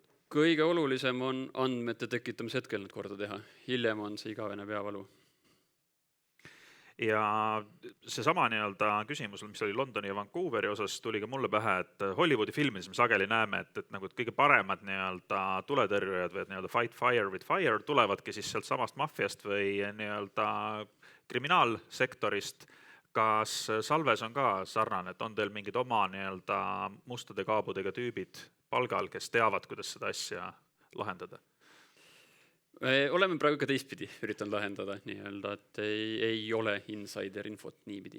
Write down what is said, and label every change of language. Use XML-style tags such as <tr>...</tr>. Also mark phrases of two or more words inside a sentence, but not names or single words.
<et>Kõige olulisem on andmete tekitamise hetkel need korda teha. Hiljem on see igavene peavalu. Ja seesama küsimus, mis oli Londoni ja Vancouveri osas, tuli ka mulle pähe, et Hollywoodi filmides me sageli näeme, et kõige paremad tuletõrjujad või</et> <en>fight fire with fire</en> <et>tulevadki siis sealt samast maffiast või kriminaalsektorist. Kas Salves on ka sarnane, et on teil mingid oma mustade kaabudega tüübid palgal, kes teavad, kuidas seda asja lahendada? Oleme praegu ka teistpidi üritanud lahendada, et ei ole insider infot niipidi.</et>